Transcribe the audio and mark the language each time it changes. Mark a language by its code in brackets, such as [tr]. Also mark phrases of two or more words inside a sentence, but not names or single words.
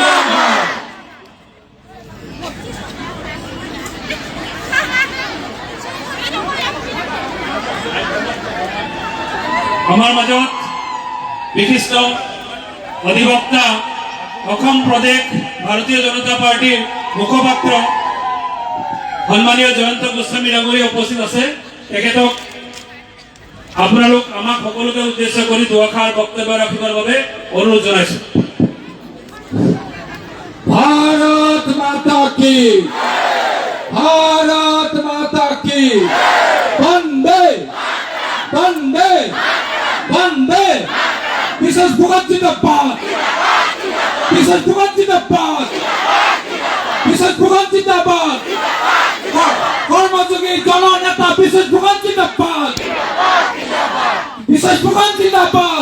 [as] আমাৰ মাজত বিশিষ্ট অধিবক্তা, অসম প্ৰদেশ ভাৰতীয় জনতা পাৰ্টিৰ মুখপাত্ৰ সন্মানীয় জয়ন্ত গোস্বামী ডাঙৰীয়া উপস্থিত আছে। তেখেতক আপোনালোক আমাক সকলোকে উদ্দেশ্য কৰি দুআষাৰ বক্তব্য ৰাখিবৰ বাবে অনুৰোধ জনাইছোঁ। [hi] भारत माता की, भारत माता की, वंदे वंदे वंदे। [as] বিশ্বজিৎ ফুকন জিন্দাবাদ, বিশ্বজিৎ ফুকন জিন্দাবাদ, বিশ্বজিৎ ফুকন জিন্দাবাদ। কর্মযোগী জননেতা বিশ্বজিৎ ফুকন জিন্দাবাদ, বিশ্বজিৎ ফুকন জিন্দাবাদ।